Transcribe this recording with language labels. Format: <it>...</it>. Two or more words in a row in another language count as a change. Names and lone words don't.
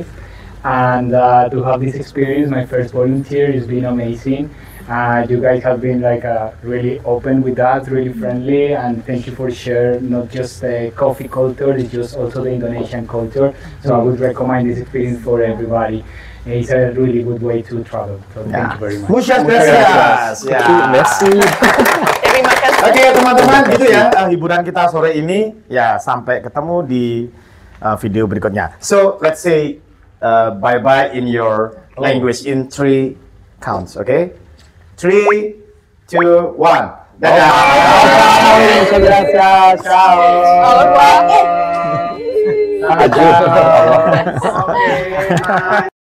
<en>And to have this experience, my first volunteer, has been amazing. You guys have been like really open with that, really friendly, and thank you for sharing not just the coffee culture, it's just also the Indonesian culture. So I would recommend this experience for everybody. It's a really good way to travel. So thank you very much.</en> <es>Muchas gracias.</es> <fr>Merci.</fr> <id>Terima kasih. Oke teman-teman, gitu ya hiburan kita sore ini. Ya sampai ketemu di video berikutnya.</id> <en>So let's say bye-bye in your language in 3 counts, okay?</en> <id>3, 2, 1. Dadah.</id> <es>Muchas gracias. Ciao.</es> <id>Halo, Pak. Ajak.</id>